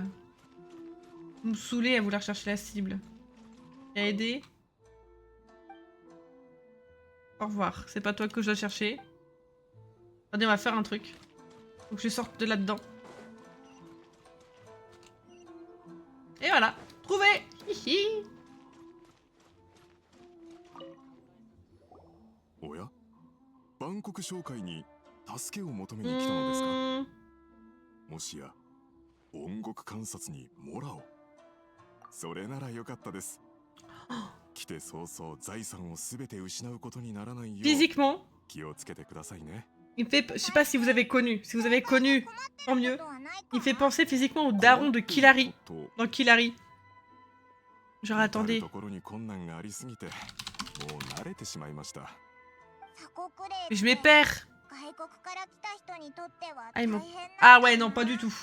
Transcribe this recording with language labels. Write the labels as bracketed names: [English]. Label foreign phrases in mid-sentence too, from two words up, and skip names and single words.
[French] Vous me saoulez à vouloir chercher la cible. Et à aider. Au revoir, c'est pas toi que je dois chercher. Attendez, on va faire un truc. Faut que je sorte de là-dedans. Et voilà, trouvé. Hihi. [Japanese] おやバンコク商会に助けを求めに来たのですかもしや音楽観察にモラをそれならよかったです来て早々財産をすべて失うことにならないよう気をつけてくださいね [French] Il me fait... Je sais pas si vous avez connu. Si vous avez connu, tant mieux. Il me fait penser physiquement au daron de Killary. Dans Killary. Genre, attendez. Mais je m'épère. Ah, ils m'ont... Ah ouais, non, pas du tout.